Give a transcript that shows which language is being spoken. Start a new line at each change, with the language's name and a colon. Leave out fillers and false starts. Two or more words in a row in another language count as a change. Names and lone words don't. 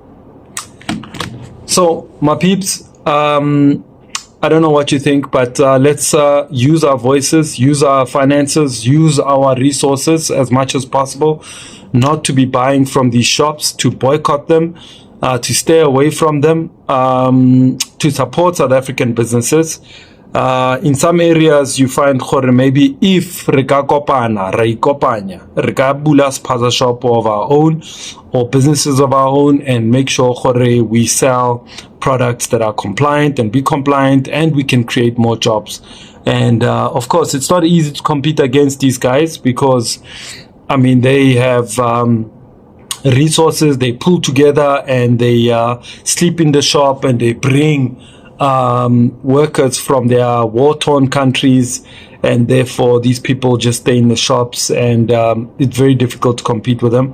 English: So, my peeps, I don't know what you think, but let's use our voices, use our finances, use our resources as much as possible, not to be buying from these shops, to boycott them, to stay away from them, to support South African businesses. In some areas you find maybe if
Southern Sotho: re ka kopanya re ka bula
English: Sphaza shop of our own or businesses of our own and make sure we sell products that are compliant and be compliant, and we can create more jobs. And of course it's not easy to compete against these guys because I mean they have resources, they pull together and they sleep in the shop and they bring workers from their war-torn countries, and therefore these people just stay in the shops, and it's very difficult to compete with them.